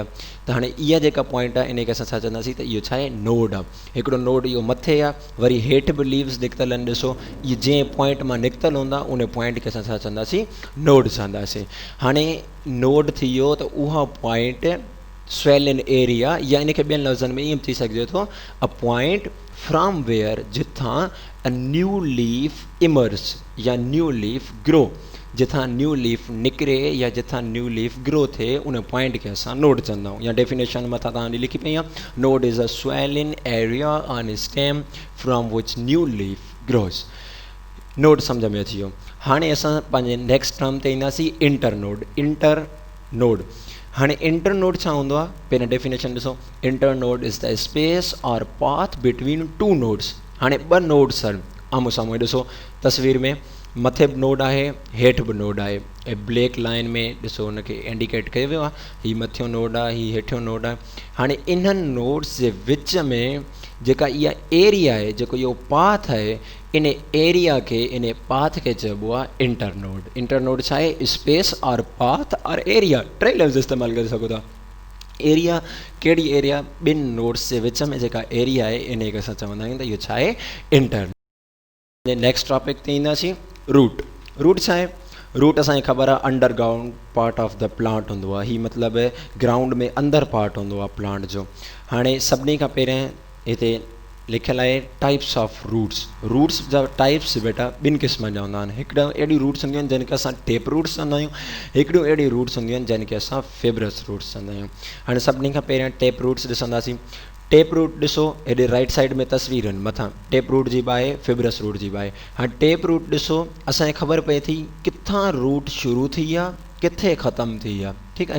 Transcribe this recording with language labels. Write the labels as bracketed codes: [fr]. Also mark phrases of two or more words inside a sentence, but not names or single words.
[sd] त हाणे इहा जेका पॉइंट आहे इन खे असां छा चवंदासीं, त इहो छा आहे, नोड आहे। हिकिड़ो नोड इहो मथे आहे, वरी हेठि बि लीव्स निकितल आहिनि, ॾिसो इहे जंहिं पॉइंट मां निकितल हूंदा उन पॉइंट खे असां छा चवंदासीं, नोड चवंदासीं। हाणे नोड थी वियो त उहा पॉइंट [en] swelling area, [sd] या इन खे ॿियनि लफ़्ज़नि में ईअं थी सघिजे थो, [en] a point from where [sd] जिथां [en] a new leaf emerge [sd] या [en] new leaf grow, [sd] जिथां [en] new leaf [sd] निकिरे या जिथां [en] new leaf grow [sd] थिए, उन पॉइंट खे असां नोड चवंदा आहियूं। या डेफिनेशन मथां तव्हांजी लिखी पई आहे, [en] Node is a swelling area on stem from which new leaf grows. [sd] नोड सम्झ में अची वियो। हाणे असां पंहिंजे [en] next term [sd] ते ईंदासीं [en] inter node. inter node [sd] हाणे [en] inter node [sd] छा हूंदो आहे, पहिरियों डेफिनेशन ॾिसो। [en] Inter node is the space or path between two nodes. [sd] हाणे ॿ नोड्स आहिनि आम्हूं साम्हूं, ॾिसो तस्वीर में मथे बि नोड आहे हेठि बि नोड आहे, ऐं [en] black line [sd] में ॾिसो हुनखे इंडिकेट कयो वियो आहे, हीउ मथियों नोड आहे, हीउ हेठियों नोड आहे। हाणे इन्हनि नोड्स जे विच में जेका इहा एरिया आहे, जेको इहो पाथ आहे, इन एरिया खे, इन पाथ खे चइबो आहे [en] inter node. inter node [sd] छा आहे, [en] space and path and area, [sd] टे लफ़्ज़ इस्तेमालु करे सघो था। एरिया कहिड़ी एरिया, ॿिनि नोड्स जे विच में जेका एरिया आहे इन खे असां चवंदा आहियूं त इहो छा आहे, इंटर। [en] next topic [sd] ते ईंदासीं रूट। रूट छा आहे, रूट असांखे ख़बर आहे [en] underground part of the plant [sd] हूंदो आहे, हीउ मतिलबु ग्राउंड में अंदरि पार्ट हूंदो आहे प्लांट जो। हाणे सभिनी खां पहिरियों हिते लिखियलु आहे [en] types of roots. [sd] रूट्स जा टाइप्स बेटा ॿिनि क़िस्मनि जा हूंदा आहिनि। हिकिड़ा अहिड़ी रूट्स हूंदियूं आहिनि जंहिंखे असां [en] tap roots [sd] चवंदा आहियूं, हिकिड़ियूं अहिड़ी रूट्स हूंदियूं आहिनि जंहिंखे असां [en] fibrous roots [sd] चवंदा आहियूं। हाणे सभिनी खां पहिरियों [en] tap roots [sd] ॾिसंदासीं। [en] tap root [sd] ॾिसो, हेॾे [en] right side [sd] में तस्वीर आहिनि, मथां [en] tap root [sd] जी बि आहे, [en] fibrous root [sd] जी बि आहे। हाणे [en] tap root [sd] ॾिसो, असांखे ख़बर पए थी किथां रूट शुरू थी आहे किथे ख़तमु थी आहे, ठीकु आहे।